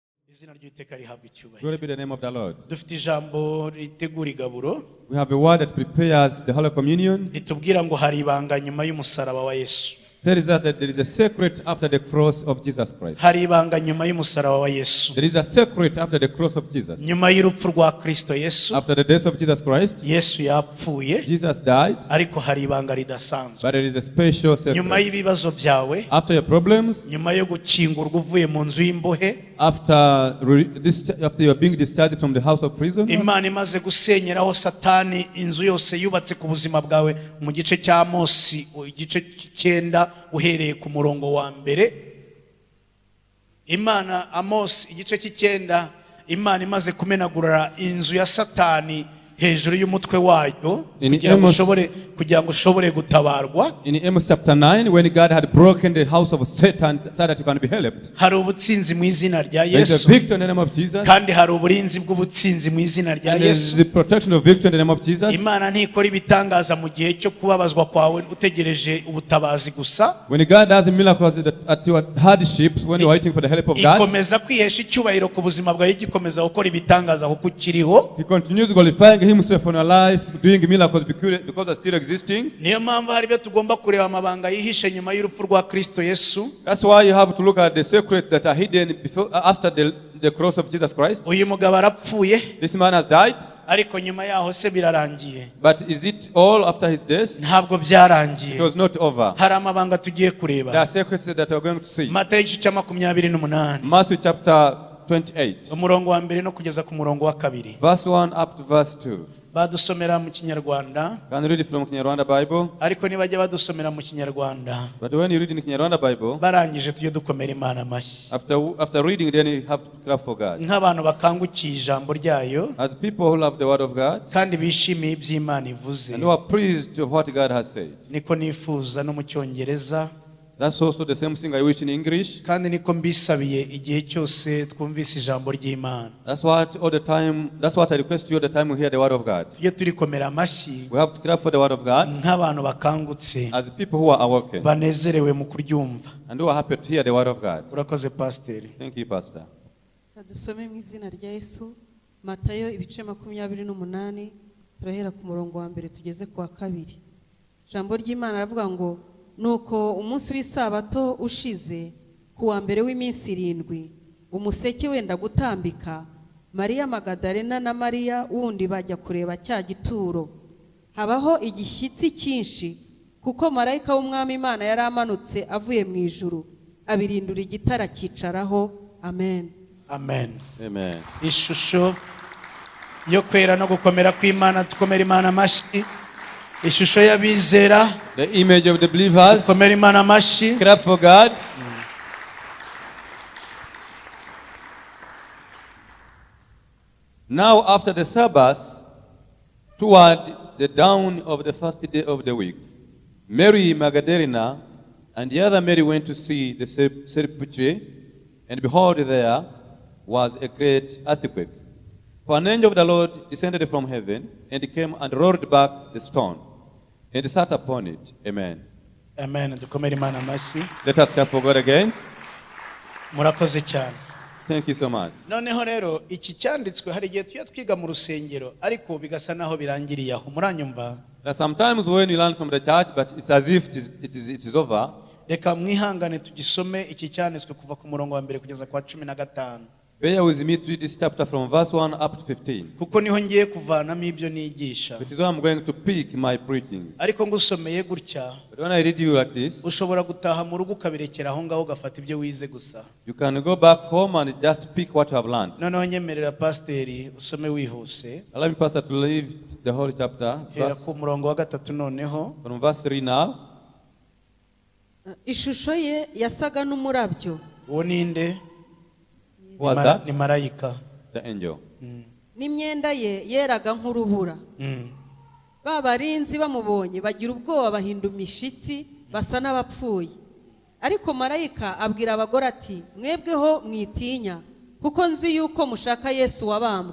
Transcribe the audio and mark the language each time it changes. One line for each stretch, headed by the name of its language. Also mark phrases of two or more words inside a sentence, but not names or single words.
English: Glory be the name of the Lord.
Kinyarwanda: Dufite ijambo ritegura igaburo.
English: We have a word that prepares the Holy Communion.
Kinyarwanda: Ritubwira ngo hari ibanga nyuma y'umusaraba wa Yesu.
English: There is a secret after the cross of Jesus Christ.
Kinyarwanda: Hari ibanga nyuma y'umusaraba wa Yesu.
English: There is a secret after the cross of Jesus.
Kinyarwanda: Nyuma y'urupfu rwa Kristo Yesu.
English: After the death of Jesus Christ,
Kinyarwanda: Yesu yapfuye.
English: Jesus died.
Kinyarwanda: Ariko hari ibanga ridasanzwe.
English: But there is a special secret.
Kinyarwanda: Nyuma y'ibibazo byawe.
English: After your problems.
Kinyarwanda: Nyuma yo gukingurwa uvuye mu nzu y'imbohe.
English: After you are being discharged from the house of prison.
Kinyarwanda: Imana imaze gusenyeraho Satani inzu yose yubatse ku buzima bwawe mu gice cya Mosi igice 9 uhereye ku murongo wa mbere. Imana Amos igice 9 Imana imaze kumenagura inzu ya Satani hejuru y'umutwe wayo kugira ngo ushobore gutabarwa.
English: In Amos chapter 9, when God had broken the house of Satan so that you can be helped.
Kinyarwanda: Hari ubutsinzi mu izina rya Yesu.
English: There is a victory in the name of Jesus.
Kinyarwanda: Kandi hari uburinzi bw'ubutsinzi mu izina rya Yesu.
English: There is the protection of victory in the name of Jesus.
Kinyarwanda: Imana ntikora ibitangaza mu gihe cyo kubabazwa kwawe utegereje ubutabazi gusa.
English: When God does miracles at your hardships, when you are waiting for the help of God,
Kinyarwanda: ikomeza kwihesha icyubahiro ku buzima bwawe, igikomeza gukora ibitangaza kuko ukiriho.
English: He continues glorifying himself on your life, doing miracles because they are still existing.
Kinyarwanda: Niyo mpamvu hari byo tugomba kureba amabanga yihishe nyuma y'urupfu rwa Kristo Yesu.
English: That's why you have to look at the secrets that are hidden after the cross of Jesus Christ.
Kinyarwanda: Uyu mugabo arapfuye.
English: This man has died.
Kinyarwanda: Ariko nyuma yaho se birarangiye.
English: But is it all after his death?
Kinyarwanda: Ntabwo byarangiye.
English: It was not over.
Kinyarwanda: Hari amabanga tugiye kureba.
English: There are secrets that we are going to see.
Kinyarwanda: Matayo 28.
English: Matthew chapter 28.
Kinyarwanda: Umurongo wa mbere no kugeza ku murongo wa kabiri.
English: Verse 1 up to verse 2.
Kinyarwanda: Badusomera mu Kinyarwanda.
English: Can you read it from Kinyarwanda Bible?
Kinyarwanda: Ariko nibajya badusomera mu Kinyarwanda.
English: But when you read in Kinyarwanda Bible,
Kinyarwanda: barangije tujye dukomera Imana amashyi.
English: After reading, then you have to clap for God.
Kinyarwanda: Nk'abantu bakangukiye ijambo ryayo.
English: As people who love the word of God.
Kinyarwanda: Kandi bishimiye iby'Imana ivuze.
English: And who are pleased of what God has said.
Kinyarwanda: Niko nifuza no mu Cyongereza.
English: That's also the same thing I wish in English.
Kinyarwanda: Kandi niko mbisabiye igihe cyose twumvise ijambo ry'Imana.
English: That's what I request you all the time we hear the word of God.
Kinyarwanda: Tujye turikomera amashyi.
English: We have to clap for the word of God.
Kinyarwanda: Nk'abantu bakangutse.
English: As people who are awoken.
Kinyarwanda: Banezerewe mu kuryumva.
English: And who are happy to hear the word of God.
Kinyarwanda: Urakoze pastor.
English: Thank you, Pastor.
Kinyarwanda: Dusome mu izina rya Yesu. Matayo ibice 28 turahera ku murongo wa mbere tugeze ku wa kabiri. Ijambo ry'Imana ravuga ngo nuko umunsi w'isabato ushize ku wa mbere w'iminsi 7 umuseke wenda gutambika, Mariya Magadalena na Mariya wundi bajya kureba cya gituro. Habaho igishyitsi cyinshi kuko marayika w'umwami Imana yari amanutse avuye mu ijuru abirindura igitara cyicaraho. Amen. Amen. Amen. Ishusho yo kwera no gukomera kw'Imana, tukomera Imana amashyi. Ishusho y'abizera.
English: The image of the believers.
Kinyarwanda: Tukomera Imana amashyi.
English: Clap for God. Now after the Sabbath, toward the dawn of the first day of the week, Mary Magdalene and the other Mary went to see the sepulchre, and behold, there was a great earthquake. For an angel of the Lord descended from heaven, and came and rolled back the stone, and sat upon it. Amen. Amen.
Kinyarwanda: Dukomere Imana amashyi.
English: Let us clap for God again.
Kinyarwanda: Murakoze cyane.
English: Thank you so much.
Kinyarwanda: Noneho rero iki cyanditswe hari igihe tuya twiga mu rusengero ariko bigasa naho birangiriye aho. Muranyumva?
English: Sometimes when you learn from the church, but it's as if it is over.
Kinyarwanda: Reka mwihangane tugisome iki cyanditswe kuva ku murongo wa mbere kugeza kwa 15.
English: Bear with me to read this chapter from verse 1 up to 15.
Kinyarwanda: Kuko niho ngiye kuvanamo ibyo nigisha.
English: It is where I'm going to pick my preachings.
Kinyarwanda: Ariko ngusomeye gutya.
English: But when I read you like this,
Kinyarwanda: ushobora gutaha mu rugo ukabirekera aho ngaho ugafata ibyo wize gusa.
English: You can go back home and just pick what you have learned.
Kinyarwanda: Noneho nyemerera pasiteri usome wihuse.
English: Allow me, Pastor, to leave the whole chapter.
Kinyarwanda: Hera ku murongo wa 3 noneho.
English: From verse 3 now.
Kinyarwanda: Ishusho ye yasaga n'umurabyo. Uwo ninde?
English: Was that?
Kinyarwanda: Ni marayika.
English: The angel.
Kinyarwanda: N'imyenda ye yeraga nk'urubura. Babarinzi bamubonye bagira ubwoba bahinda imishitsi basa n'abapfuye. Ariko marayika abwira abagore ati mwebweho mwitinya kuko nzi yuko mushaka Yesu wabambwe.